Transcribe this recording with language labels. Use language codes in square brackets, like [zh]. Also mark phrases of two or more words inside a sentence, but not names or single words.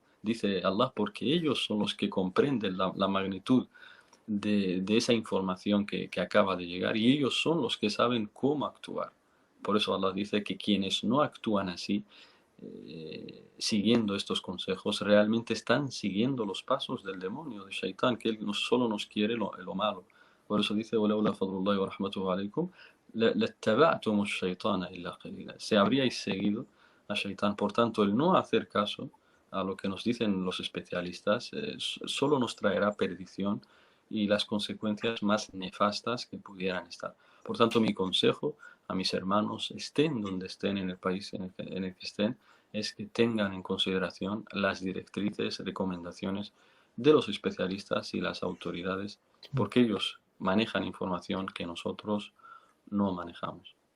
[es] Dice Allah, porque ellos son los que comprenden la magnitud de esa información que acaba de llegar, y ellos son los que saben cómo actuar. Por eso Allah dice que quienes no actúan así, siguiendo estos consejos, realmente están siguiendo los pasos del demonio, de Shaitán, que él solo nos quiere lo malo. Por eso dice: [ar] وَلَوْلَا فَضْلُ اللَّهِ وَرَحْمَتُهُ عَلَيْكُمْ لَاتَّبَعْتُمُ الشَّيْطَانَ إِلَّا قَلِيلًا. [es] Se habríais seguido a Shaitán. Por tanto, el no hacer caso a lo que nos dicen los especialistas solo nos traerá perdición y las consecuencias más nefastas que pudieran estar. Por tanto, mi consejo a mis hermanos, estén donde estén en el país en el que estén, es que tengan en consideración las directrices, recomendaciones de los especialistas y las autoridades, porque ellos manejan información que nosotros no manejamos.